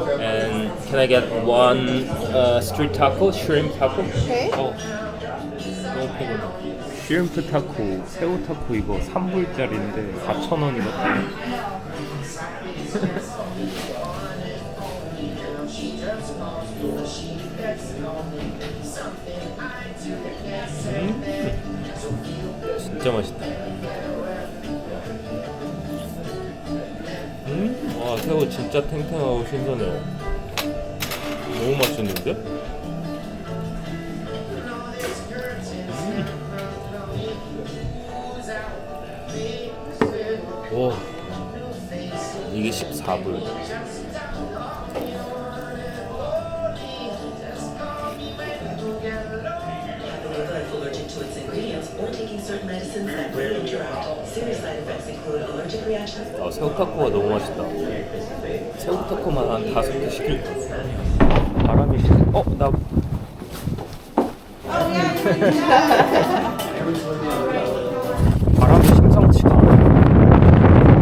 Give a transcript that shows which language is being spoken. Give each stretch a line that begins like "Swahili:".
English: And can I get one street taco, shrimp taco? Okay.
Korean: 너무 배고파. shrimp 타코, 새우 타코 이거 3불짜리인데 4,000원이거든. 진짜 맛있다. 와, 새우 진짜 탱탱하고 신선해요. 너무 맛있는데? 와, 이게 14불.
English: Allergic to its ingredients or taking certain medicines that will interact. Serious side effects include allergic reactions.
Korean: 새우타코가 너무 맛있다. 새우타코만 한 5개 시킬 거야. 바람이 나 바람이 심상치가 않아.